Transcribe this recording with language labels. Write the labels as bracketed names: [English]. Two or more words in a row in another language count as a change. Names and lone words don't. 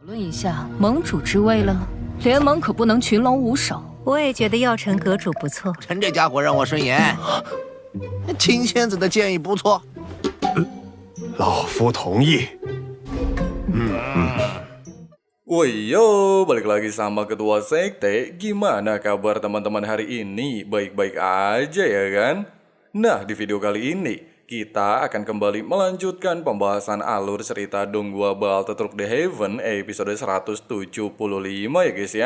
[Chinese] 论一下盟主之位了，联盟可不能群龙无首。我也觉得药尘阁主不错，陈这家伙让我顺眼。秦仙子的建议不错，老夫同意。 [Indonesian] Woi yo, balik lagi sama Ketua Sekte. Gimana kabar teman-teman hari ini? Baik-baik aja ya kan? Nah, di video kali ini kita akan kembali melanjutkan pembahasan alur cerita Donggua Baal Tetruk The Heaven episode 175 ya guys ya.